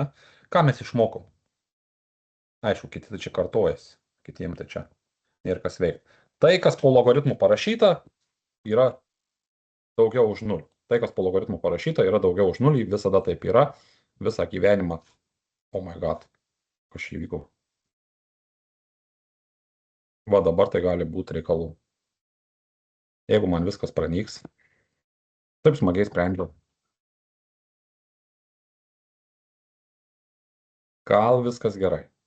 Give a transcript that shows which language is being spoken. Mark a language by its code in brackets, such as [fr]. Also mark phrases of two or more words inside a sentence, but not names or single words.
[lt] Ką mes išmokom? Aišku, kiti tai čia kartojasi, kitiem tai čia nėra kas veikti. Tai, kas po logaritmų parašyta, yra daugiau už 0. Tai, kas po logaritmų parašyta, yra daugiau už 0, visada taip yra, visą gyvenimą. [en] Oh my god, [lt] kas čia įvyko? Va dabar tai gali būti reikalų. Jeigu man viskas pranyks, taip smagiai sprendžiau. Gal viskas gerai.